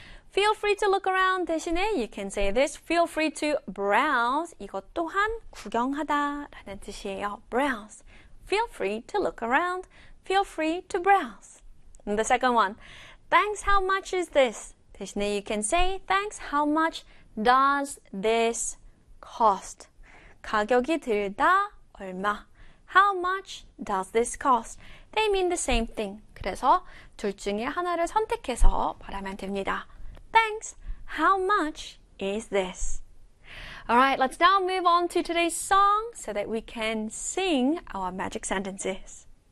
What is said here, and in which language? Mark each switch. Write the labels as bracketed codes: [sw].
[en] Feel free to look around [ko] 대신에 [en] you can say this. Feel free to browse. [ko] 이것 또한 구경하다 라는 뜻이에요. [en] Browse. Feel free to look around. Feel free to browse. And the second one. Thanks, how much is this? [ko] 대신에 [en] you can say, thanks, how much does this cost? [ko] 가격이 들다, 얼마. [en] How much does this cost? They mean the same thing. [ko] 그래서 둘 중에 하나를 선택해서 말하면 됩니다. [en] Thanks, how much is this? Alright, let's now move on to today's song so that we can sing our magic sentences.